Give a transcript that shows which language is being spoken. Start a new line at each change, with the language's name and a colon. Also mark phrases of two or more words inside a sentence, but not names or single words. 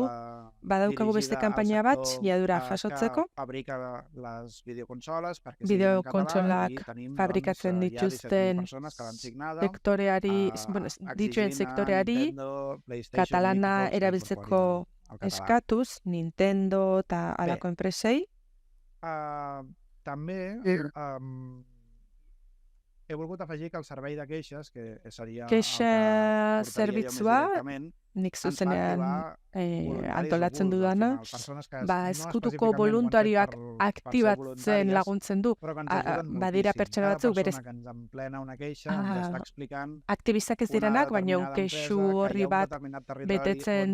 Basque: Badaukagu beste kanpaina bat, sinadura jasotzeko. Bideokontsolak fabrikatzen dituzten dituen sektoreari katalana erabiltzeko eskatuz, Nintendo eta alako enpresei.
Catalan: També he volgut afegir que el servei de queixes, que seria
Basque: queixa zerbitzua, nik zuzenean antolatzen dudana, ezkutuko voluntarioak aktibatzen laguntzen du. Badira pertsona batzuk berez aktivistak ez direnak, baina kexu horri bat betetzen